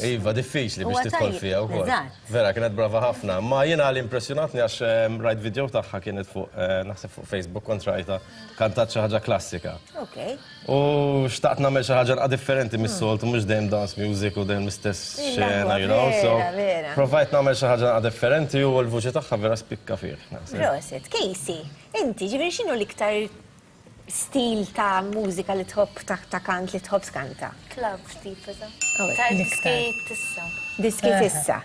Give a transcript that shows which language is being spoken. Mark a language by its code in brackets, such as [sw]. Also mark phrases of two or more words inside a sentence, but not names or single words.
[mt] Iva, diffiċli biex tidħol fiha wkoll. Vera, kienet brava ħafna. Ma jiena li impressjonatni għax rajt video tagħha kienet fuq naħseb fuq Facebook kont rajta kantat xi ħaġa klassika. U xtaqt nagħmel xi ħaġa differenti mis-soltu, mhux dejjem dance music u dejjem l-istess xena, [en] you know, [mt] so provajt nagħmel xi ħaġa differenti u l-vuċi tagħha vera spikka fih. Proset, Casey, inti ġifieri x'inhu l-iktar stil ta' mużika li tħobb ta' kant li tħobb skanta? Club tipo ta' diski tissa. Diski tissa.